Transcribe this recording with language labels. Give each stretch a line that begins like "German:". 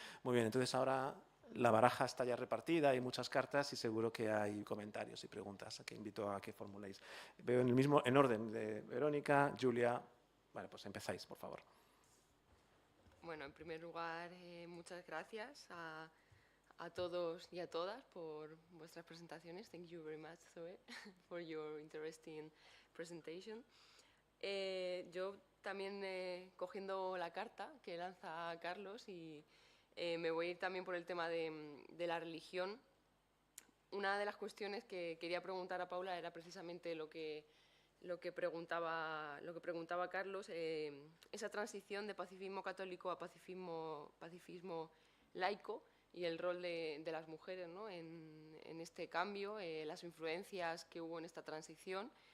Spanish: Muy bien, entonces ahora la baraja está ya repartida, hay muchas cartas y seguro que hay comentarios y preguntas que invito a que formuléis. Veo en orden de Verónica, Julia. Vale, pues empezáis, por favor. Bueno, en primer lugar, muchas gracias a todos y a todas por vuestras presentaciones.
English: Thank you very much, Zoe, for your interesting presentation.
Spanish: Yo también, cogiendo la carta que lanza Carlos, y me voy a ir también por el tema de la religión. Una de las cuestiones que quería preguntar a Paula era precisamente lo que preguntaba Carlos, esa transición de pacifismo católico a pacifismo laico, y el rol de las mujeres, ¿no?, en este cambio, las influencias que hubo en esta transición.